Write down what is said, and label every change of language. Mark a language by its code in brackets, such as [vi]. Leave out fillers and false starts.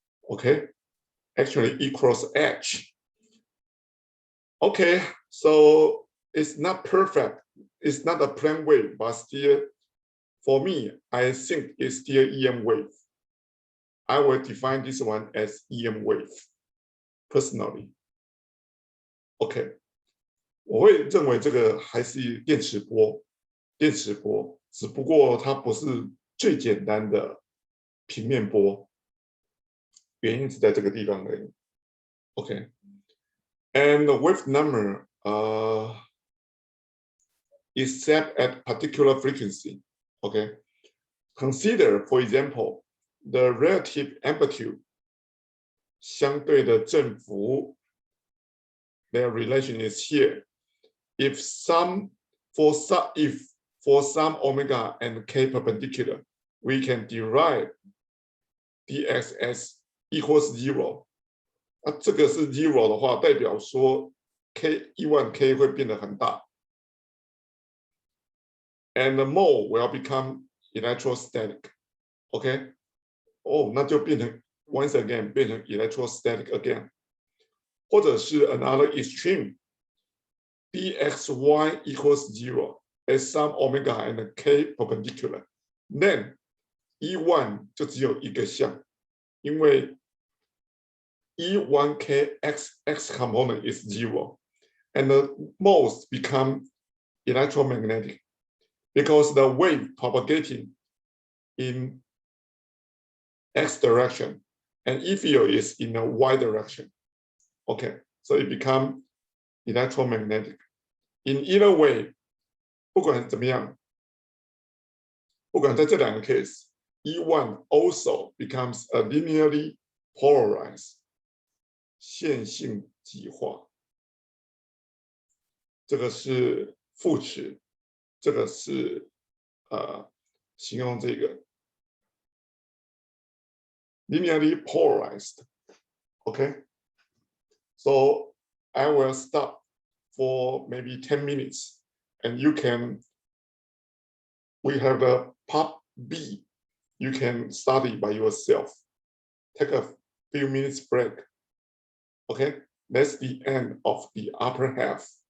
[en] Okay, actually E cross H. Okay, so it's not perfect. It's not a plane wave, but still, for me, I think it's still EM wave. I will define this one as EM wave, personally. [zh] OK， 我会认为这个还是电磁波，只不过它不是最简单的平面波，原因是在这个地方而已。 [en] OK， and the wave number is set at particular frequency. OK, consider, for example, the relative amplitude, [zh] 相对的振幅 [en] their relation is here. If for some omega and k perpendicular, we can derive dx as equals 0. [zh] 那这个是 0 的话，代表说 E1k 会变得很大。 [en] And the mole will become electrostatic. OK? [zh] 哦，那就变成 [en] once again [zh] 变成 electrostatic again. 或者是 [en] another extreme, dxy equals 0 at some omega and k perpendicular. Then E1 [zh] 就只有一个项，因为 [en] E1k x component is 0, and the moles become electromagnetic because the wave propagating in x direction and E field is in a y direction. Okay, so it becomes electromagnetic. In either way, [zh] 不管怎么样，不管在这两个 [en] case, E1 also becomes a linearly polarized [zh] 线性极化。这个是副词，这个是形容这个 linearly polarized. [en] Okay, so I will stop for maybe 10 minutes, and we have a part B. You can study by yourself. Take a few minutes break. Okay, that's the end of the upper half.